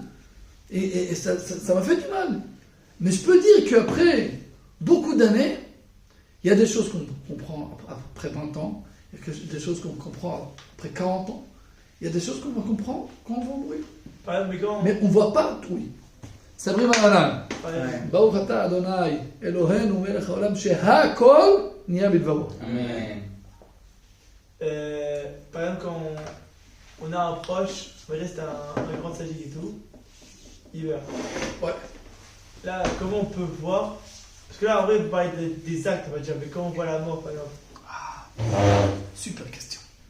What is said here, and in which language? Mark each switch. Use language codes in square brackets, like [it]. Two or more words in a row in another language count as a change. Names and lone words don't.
[fr] Et ça m'a fait du mal. Mais je peux dire qu'après beaucoup d'années, il y a des choses qu'on comprend après 20 ans, il y a des choses qu'on comprend après 40 ans, il y a des choses qu'on va comprendre quand on va mourir. Mais on ne voit pas tout. [he] סברי מרנן, ברוך אתה אדוני אלוהינו מלך העולם שהכל נהיה בדברו. Amen. [fr] Par exemple, quand on a un proche, on reste un grand sadique et tout, il meurt. Ouais. Là, comment on peut voir? Parce que là, en vrai, vous parlez des actes, on va dire, mais quand on voit la mort, par exemple.